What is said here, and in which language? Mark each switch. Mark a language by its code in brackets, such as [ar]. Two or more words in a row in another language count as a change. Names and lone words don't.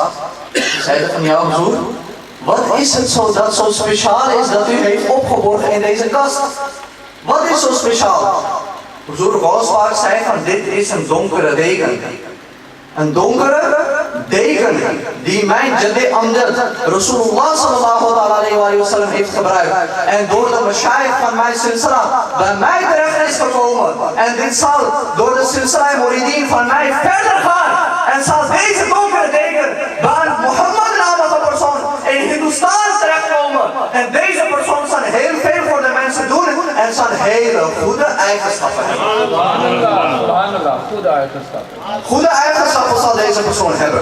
[nl] Ze zeiden van, ja Huzur, wat is het zo dat zo speciaal is dat u heeft opgeborgen in deze kast? Wat is zo speciaal? Huzur Ghaus Pak zei van, dit is een donkere deken. Een donkere deken die mijn [ar] جدي أمجد [nl] Rasulullah [ar] صلى الله عليه وسلم [nl] heeft gebruikt. En door de mashaykh van mijn silsila bij mij terecht is gekomen. En dit zal door de silsila muridin van mij verder gaan. En zal deze donkere deken bij een Mohammed-namige persoon in Hindustan terechtkomen. En deze persoon zal heel veel voor de mensen doen en zal hele goede eigenschappen Goede eigenschappen zal deze persoon hebben.